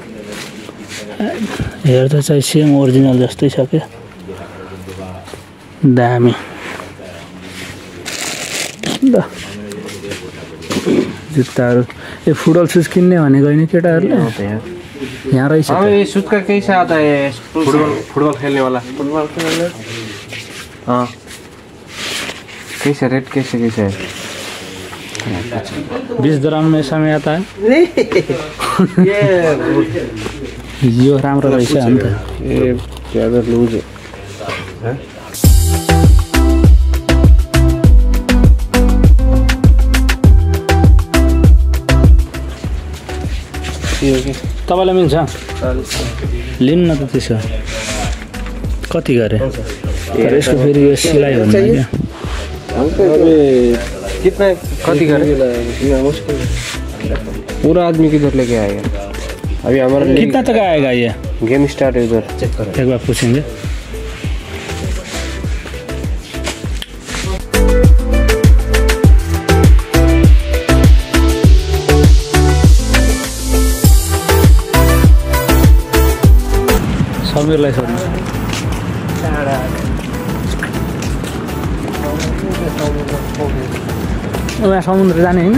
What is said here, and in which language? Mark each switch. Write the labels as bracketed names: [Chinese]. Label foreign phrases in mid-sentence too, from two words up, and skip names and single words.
[Nepali] हेर्दा चाहिँ सेम ओरिजिनल जस्तै छ क्या दामी। जुत्ताहरू ए [English] football shoes [Nepali] किन्ने भनेको होइन केटाहरूले यहाँ रहेछ। [Hindi] सूज का कैसा आता है? फुटबॉल खेलने वाला फुटबॉल खेलने। हाँ कैसा रेट कैसे कैसे है? 20 dirham में समय आता है। [Nepali] यो राम्रो रहेछ अन्त [Hindi] ये ज्यादा लूज है। [Nepali] तपाईँलाई मिल्छ लिनु न त त्यसो कति गरे? तर यसको फेरि यो सिलाइ हुन्छ क्या कितना कति गरे? [Hindi] पूरा आदमी किधर लेके आएगा? अभी हमारा कितना तक आएगा ये? गेम स्टार्ट है उधर चेक करो एक बार पूछेंगे। [Nepali] समीरलाई सोध्नु उहाँ समुद्र जाने होइन?